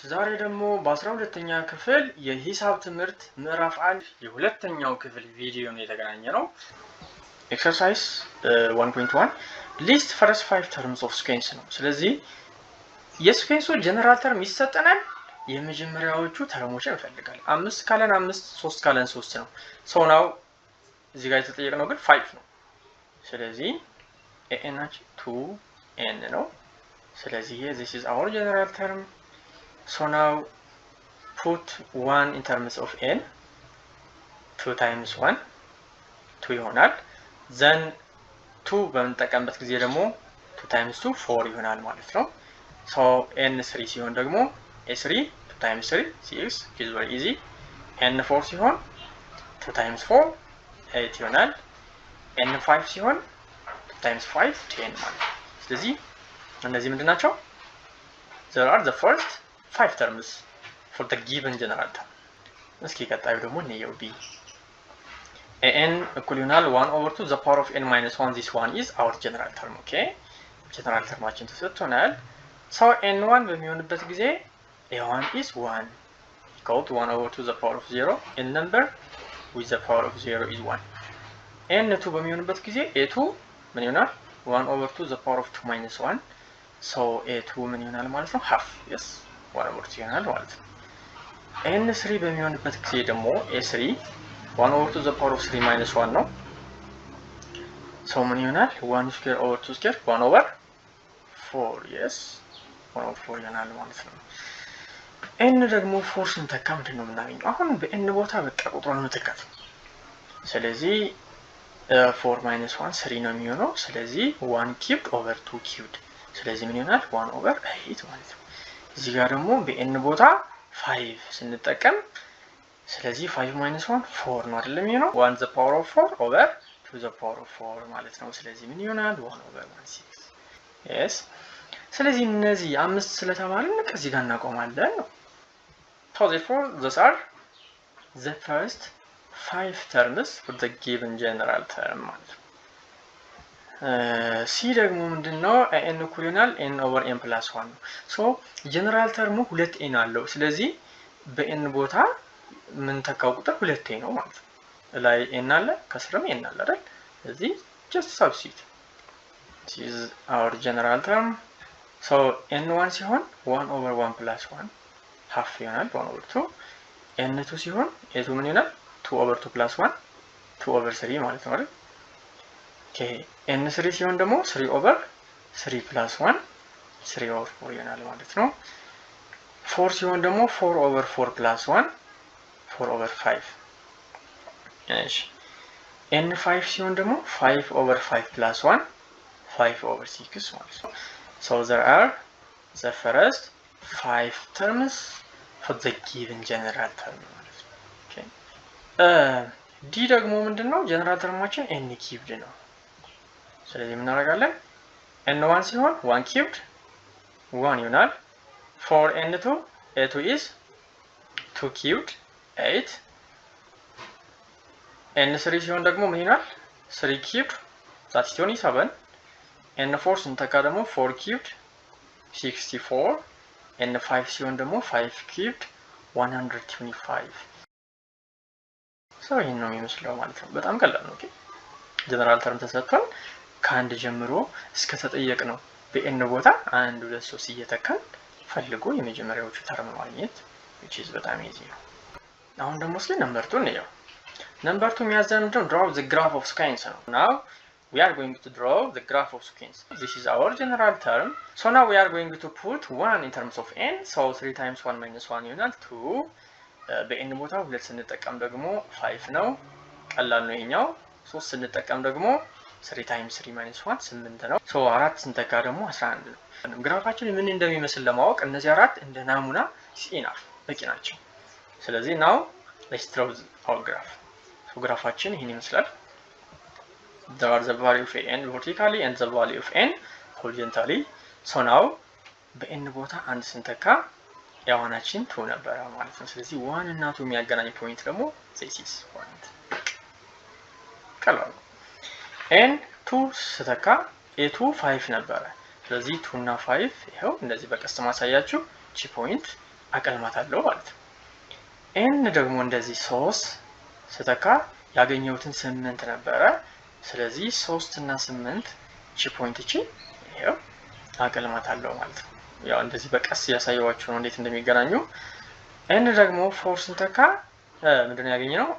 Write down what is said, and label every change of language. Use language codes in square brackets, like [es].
[am] ዛሬ ደግሞ በ12ኛ ክፍል የሂሳብ ትምህርት ምዕራፍ 1 የሁለተኛው ክፍል ቪዲዮ ነው የተገናኘነው። ኤክሰርሳይዝ 1.1 ሊስት ፈርስት 5 ተርምስ ኦፍ ስኩዌንስ ነው። ስለዚህ የስኩዌንሱ ጀነራል ተርም ይሰጠናል። የመጀመሪያዎቹ ተርሞችን እንፈልጋለን። 5 ካለን 5፣ 3 ካለን 3 ነው። ሶ ናው እዚህ ጋር የተጠየቀው ግን 5 ነው። ስለዚህ ኤን ናች 2n ነው። ስለዚህ [en] this is our general term. So now put 1 in terms of n. [am] 2 times 1 2 ይሆናል። then 2 በመጠቀምበት ጊዜ ደግሞ 2 times 2 4 ይሆናል ማለት ነው። so n 3 ሲሆን ደግሞ a3 2 times 3 6 is very easy. n 4 ሲሆን 2 times 4 8 ይሆናል። n 5 ሲሆን 2 times 5 10 ማለት ነው። ስለዚህ እነዚህ ምንድን ናቸው? [en] there are the first 5 terms for the given general term. [am] እስኪ ቀጣዩ ደግሞ እንየው። b an እኩል ይሆናል 1 over 2 the power of n minus 1. [en] this one is our general term. okay [am] general terማችን ተሰጥቶናል። [en] so n1 በሚሆንበት ጊዜ a1 is 1 equal to 1 over 2 the power of 0. n number with the power of 0 is 1. n2 በሚሆንበት ጊዜ a2 ምን ይሆናል? 1 over 2 the power of 2 minus 1. [am] so a2 ምን ይሆናል ማለት ነው? [en] half. yes 1 over 2 [am] ይሆናል ማለት ነው። n3 በሚሆንበት ጊዜ ደግሞ a3 1 over 2 the power of 3 minus 1 ነው። so ምን ይሆናል? [en] 1 square over 2 square 1 over 4. [am] yes 1 over 4 ይሆናል ማለት ነው። n ደግሞ 4 ስንተካ ምንድን ነው የምናገኘው? አሁን በn ቦታ በቃ ቁጥሩን መተካት። ስለዚህ 4 minus 1 3 ነው የሚሆነው። ስለዚህ 1 cubed over 2 cubed. ስለዚህ ምን ይሆናል? 1 over 8 ማለት ነው። እዚህ ጋር ደግሞ በn ቦታ 5 ስንጠቀም ስለዚህ 5 minus 1 4 ነው አይደለም የሚሆነው? [en] 1 the power of 4 over 2 the power of 4 ማለት ነው። ስለዚህ ምን ይሆናል? 1 over 16. yes ስለዚህ እነዚህ 5 ስለተባልን እዚህ ጋር እናቆማለን ነው። so therefore those are the first 5 terms for the given general term ማለት ነው። [am] ሲ ደግሞ ምንድነው? n እኩል ይሆናል n over n plus 1 ነው። ሶ ጀነራል ተርሙ 2n አለው። ስለዚህ በn ቦታ ምን ተካው ቁጥር 2n ነው ማለት ነው። ላይ n አለ ከስርም n አለ አይደል? ስለዚህ [en] just substitute. this is our general term. so n1 ሲሆን 1 over 1 plus 1 half ይሆናል 1 over 2. [am] n2 ሲሆን a2 ምን ይሆናል? 2 over 2 plus 1 2 over 3 ማለት ነው አይደል? okay n3 ሲሆን ደግሞ 3 over 3 plus 1 3 over 4 ይሆናል ማለት ነው። 4 ሲሆን ደግሞ 4 over 4 plus 1 4 over 5. [en] እሺ n5 [am] ሲሆን ደግሞ [en] 5 over 5 plus 1 5 over 6 ማለት ነው። so there are the first 5 terms for the given general term ማለት ነው። okay ዲ ደግሞ ምንድነው? [am] ጀነራል ተርማችን n cubed ነው። ስለዚህ ምን እናደርጋለን? [en] n1 [am] ሲሆን [en] 1 cubed 1 ይሆናል። for n2 a2 is 2 cubed 8. [am] n3 ሲሆን ደግሞ ምን ይሆናል? 3 cubed that is 27. n4 ስንተካ ደግሞ 4 cubed 64. n5 ሲሆን ደግሞ 5 cubed 125. ይሄን ነው የሚመስለው ማለት ነው። በጣም ቀላል ነው። ኦኬ ጀነራል ተርም ተሰጥቷል። ከአንድ ጀምሮ እስከ ተጠየቅ ነው በn ቦታ 1 2 3 እየተካን ፈልጎ የመጀመሪያዎቹ ተርም ማግኘት [en] which is [am] በጣም easy ነው። አሁን ደግሞ እስኪ ነምበር 2 እንየው። ነምበር 2 የሚያዘን ምንድነው? [en] draw the graph of squares [am] ነው። [en] now we are going to draw the graph of squares. this is our general term. so now we are going to put 1 in terms of n. so 3 times 1 minus 1 ይሆናል 2. [am] በn ቦታ 2 ስንጠቀም ደግሞ 5 ነው። ቀላል ነው ይሄኛው። 3 ስንጠቀም ደግሞ 3 times 3 minus 1 8 ነው። ሶ 4 ስንተካ ደግሞ 11 ነው። ግራፋችን ምን እንደሚመስል ለማወቅ እነዚህ አራት እንደ ናሙና ሲናፍ በቂ ናቸው። ስለዚህ [en] now let's draw our graph. ሶ ግራፋችን ይሄን ይመስላል። there are the value of n vertically and the value of n horizontally. [am] so now በn ቦታ 1 ስንተካ ያዋናችን 2 ነበር ማለት ነው። ስለዚህ 1 እና 2 የሚያገናኝ ፖይንት ደግሞ this is point ቀላል ነው። n2 ስተካ a2 5 ነበር። ስለዚህ 2 እና 5 ይሄው እንደዚህ በቀስት ማሳያችሁ እቺ ፖይንት አቀልማታለሁ ማለት ነው። ኤን ደግሞ እንደዚህ 3 ስተካ ያገኘሁትን 8 ነበረ። ስለዚህ 3 እና 8 እቺ ፖይንት እቺ ይሄው አቀልማታለሁ ማለት ነው። ያው እንደዚህ በቀስ ያሳየዋችሁ ነው እንዴት እንደሚገናኙ። ኤን ደግሞ 4 ስንተካ ምንድነው ያገኘነው?